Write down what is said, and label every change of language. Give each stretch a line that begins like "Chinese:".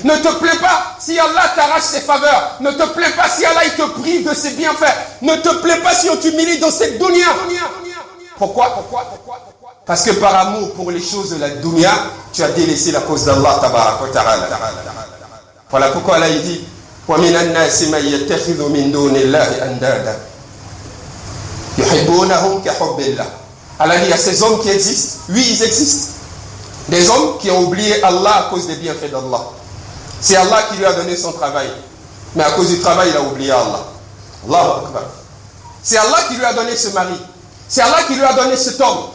French: Ne te plaît pas si Allah t'arrache ses faveurs. Ne te plaît pas si Allah il te prive de ses bienfaits. Ne te plaît pas si on t'humilie dans cette dunya. Pourquoi? Parce que par amour pour les choses de la dunya, tu as délaissé la cause d'Allah tabarak wa ta'ala. Voilà pourquoi Allah il dit,
Arabic: وَمِنَ النَّاسِ مَنْ يَتَّخِذُ مِنْ دُونِ اللَّهِ أَنْدَادًا يُحِبُّونَهُمْ كَحُبِّ اللَّهِ.
French: Allah dit, il y a ces hommes qui existent. Oui, ils existent. Des hommes qui ont oublié Allah à cause des bienfaits d'Allah. C'est Allah qui lui a donné son travail. Mais à cause du travail, il a oublié Allah. Allahu Akbar. C'est Allah qui lui a donné ce mari. C'est Allah qui lui a donné cet homme.